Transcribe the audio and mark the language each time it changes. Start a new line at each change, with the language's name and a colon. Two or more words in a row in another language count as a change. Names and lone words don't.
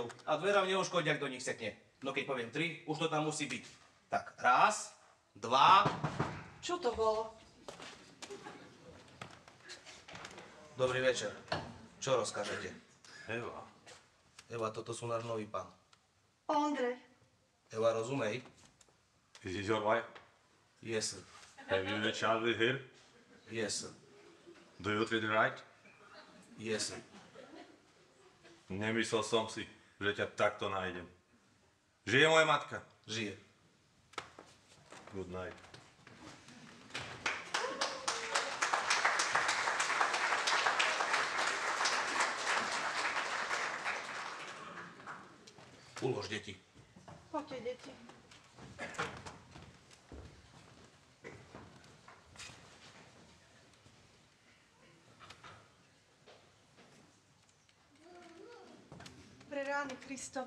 Slovak: A dverám neuškodí, ak do nich sekne. No keď poviem 3, už to tam musí byť. Tak, 1, 2. Čo to bolo? Dobrý večer. Čo rozkážete? Eva. Eva, toto sú náš nový pán. Ondrej. Eva, rozumej?
English: Is this your wife? Yes, sir. Have you a child with her? Yes, sir. Do you treat her right? Yes, sir.
Slovak: Nemyslel som si, že ťa takto nájdem. Žije moja matka? Žije.
English: Good night.
Slovak: Ulož, deti. Poďte, deti. Pre rány Kristove.